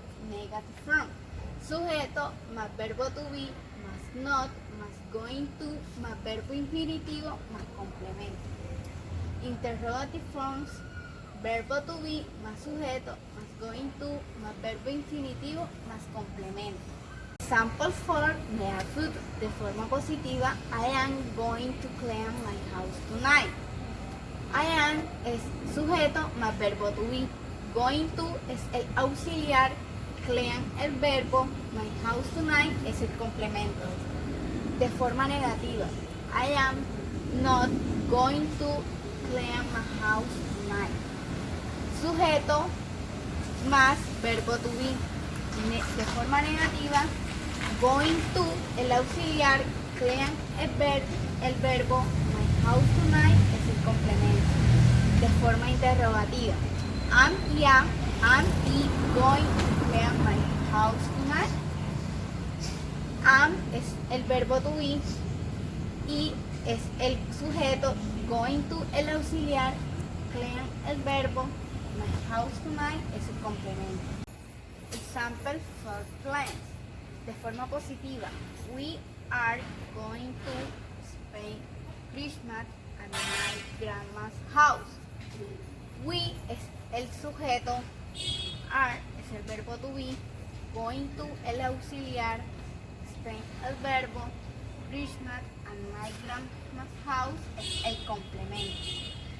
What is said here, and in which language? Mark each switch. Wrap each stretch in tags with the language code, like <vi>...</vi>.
<en>Negative form,</en> <es>sujeto más verbo to be más not más going to más verbo infinitivo más complemento. Interrogative forms, verbo to be más sujeto más going to más verbo infinitivo más complemento.</es> <en>Example for near future.</en> <es>De forma positiva,</es> <en>I am going to clean my house tonight. I am</en> <es>es sujeto más verbo to be. Going to es el auxiliar clean el verbo,</es> <en>my house tonight</en> <es>es el complemento. De forma negativa,</es> <en>I am not going to clean my house tonight.</en> <es>Sujeto más verbo to be. De forma negativa, going to, el auxiliar, clean el verbo,</es> <en>my house tonight</en> <es>es el complemento. De forma interrogativa,</es> <en>am I going to clean my house tonight?</en> <es>Am es el verbo to be y es el sujeto, going to el auxiliar, clean el verbo,</es> <en>my house tonight</en> <es>es el complemento.</es> <en>Example for plans.</en> <es>De forma positiva,</es> <en>we are going to spend Christmas at my grandma's house.</en> <es>We es el sujeto, are es el verbo to be, going to el auxiliar, spend el verbo,</es> <en>Christmas at my grandma's house</en> <es>es el complemento.</es>